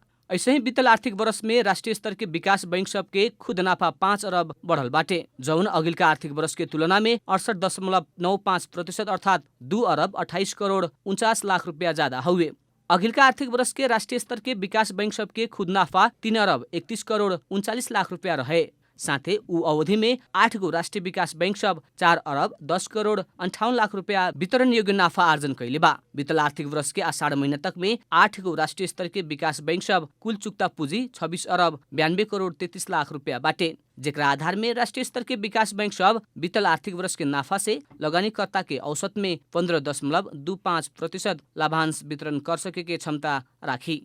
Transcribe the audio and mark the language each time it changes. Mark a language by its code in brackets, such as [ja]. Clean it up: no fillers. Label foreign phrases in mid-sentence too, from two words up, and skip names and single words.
[bho] ऐसे ही बीतल आर्थिक वर्ष में राष्ट्रीय स्तर के विकास बैंक सब के [ne] खुद नाफा [bho] 5 अरब बढ़ल बाटे, जौन अगिलका आर्थिक वर्ष के तुलना में 68.95% अर्थात 2 अरब 28 करोड़ 49 लाख रुपया ज्यादा हुए। अगिलका आर्थिक वर्ष के राष्ट्रीय स्तर के विकास बैंक सब के [ne] खुद नाफा [bho] 3 अरब 31 करोड़ 39 लाख रुपया रहे। साथै ऊ अवधि में 8 गो राष्ट्रीय विकास बैंक सब 4 अरब 10 करोड़ 58 लाख रुपया वितरण योग्य नाफा आर्जन कैले बा। बीतल आर्थिक वर्ष के आषाढ़ महीना तक में 8 गो राष्ट्रीय स्तर के विकास बैंक सब कुल चुक्ता पूंजी 26 अरब 92 करोड़ 33 लाख रुपया बाटे, जेकरा आधार में राष्ट्रीय स्तर के विकास बैंक सब बीतल आर्थिक वर्ष के नाफा से लगानीकर्ता के औसत में 15.25% लाभांश वितरण कर सके के क्षमता राखी।